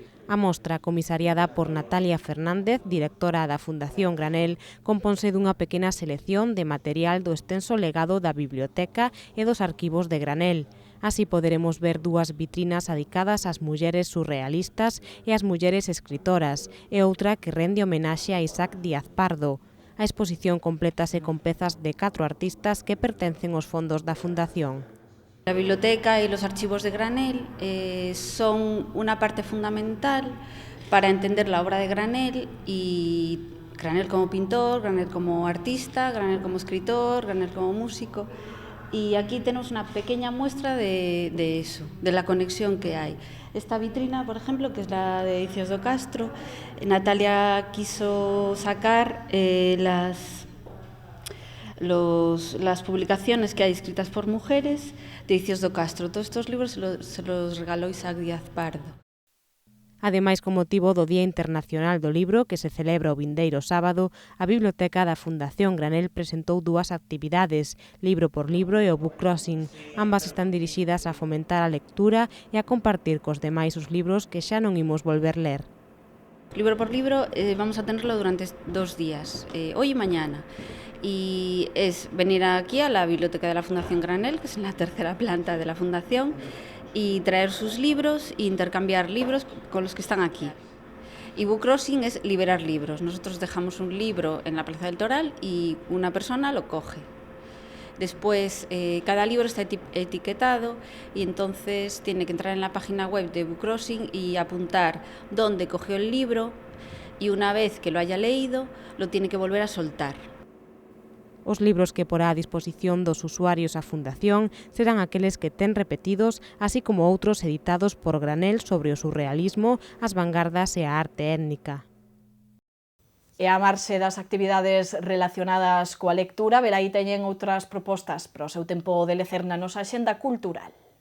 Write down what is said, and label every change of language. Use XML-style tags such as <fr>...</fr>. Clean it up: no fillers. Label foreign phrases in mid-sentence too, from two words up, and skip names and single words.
<gl>A mostra, comisariada por Natalia Fernández, directora da Fundación Granel, componse dunha pequena selección de material do extenso legado da biblioteca e dos arquivos de Granel. Así poderemos ver dúas vitrinas dedicadas ás mulleres surrealistas e ás mulleres escritoras, e outra que rende homenaxe a Isaac Díaz Pardo. A exposición complétase con pezas de 4 artistas que pertencen aos fondos da Fundación.</gl> <es>La biblioteca y los archivos de Granel son una parte fundamental para entender la obra de Granel, y Granel como pintor, Granel como artista, Granel como escritor, Granel como músico. Y aquí tenemos una pequeña muestra de eso, de la conexión que hay. Esta vitrina, por ejemplo, que es la de Edicios do Castro, Natalia quiso sacar las publicaciones que hay escritas por mujeres de Edicios do Castro. Todos estos libros se los regaló Isaac Díaz Pardo.</es> <gl>Ademais, con motivo do Día Internacional do Libro, que se celebra o vindeiro sábado, a Biblioteca da Fundación Granel presentou dúas actividades, Libro por Libro e o Book Crossing. Ambas están dirixidas a fomentar a lectura e a compartir cos demais os libros que xa non imos volver ler.</gl> <es>Libro por Libro vamos a tenerlo durante 2 días, hoy y mañana. Y es venir aquí a la Biblioteca de la Fundación Granel, que es en la 3ª planta de la Fundación, y traer sus libros e intercambiar libros con los que están aquí. Y Book Crossing es liberar libros. Nosotros dejamos un libro en la Plaza del Toral y una persona lo coge. Después, cada libro está etiquetado y entonces tiene que entrar en la página web de Book Crossing y apuntar dónde cogió el libro, y una vez que lo haya leído, lo tiene que volver a soltar.</es> <gl>Os libros que porá a disposición dos usuarios a Fundación serán aqueles que ten repetidos, así como outros editados por Granel sobre o surrealismo, as vanguardas e a arte étnica. E a marxe das actividades relacionadas coa lectura, velaí teñen outras propostas para o seu tempo de lecer na nosa axenda cultural.</gl>